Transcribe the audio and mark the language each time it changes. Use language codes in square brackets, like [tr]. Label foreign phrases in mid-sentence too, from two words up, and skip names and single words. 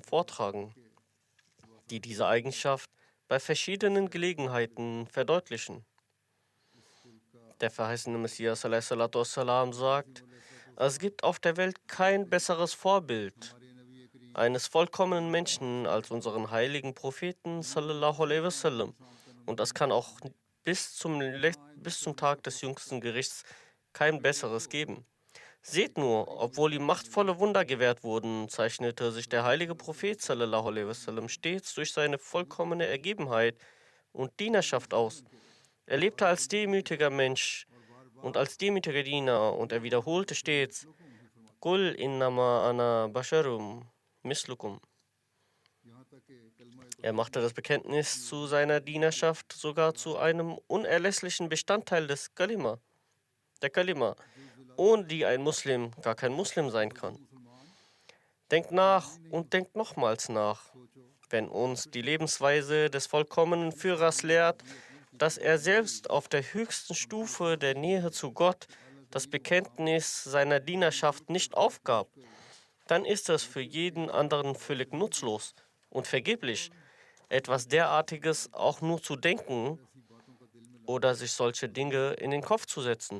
[de] vortragen, die diese Eigenschaft bei verschiedenen Gelegenheiten verdeutlichen. Der verheißene Messias a.s. sagt, es gibt auf der Welt kein besseres Vorbild eines vollkommenen Menschen als unseren heiligen Propheten [ar] صلى الله عليه وسلم. [de] Und es kann auch bis zum Tag des jüngsten Gerichts kein besseres geben. Seht nur, obwohl ihm machtvolle Wunder gewährt wurden, zeichnete sich der heilige Prophet [ar] صلى الله عليه وسلم [de] stets durch seine vollkommene Ergebenheit und Dienerschaft aus. Er lebte als demütiger Mensch und als demütiger Diener und er wiederholte stets, [ar] قل إنما أنا بشر مثلكم. [de] Er machte das Bekenntnis zu seiner Dienerschaft sogar zu einem unerlässlichen Bestandteil der Kalima, ohne die ein Muslim gar kein Muslim sein kann. Denkt nach und denkt nochmals nach, wenn uns die Lebensweise des vollkommenen Führers lehrt, dass er selbst auf der höchsten Stufe der Nähe zu Gott das Bekenntnis seiner Dienerschaft nicht aufgab, dann ist es für jeden anderen völlig nutzlos und vergeblich, etwas derartiges auch nur zu denken oder sich solche Dinge in den Kopf zu setzen.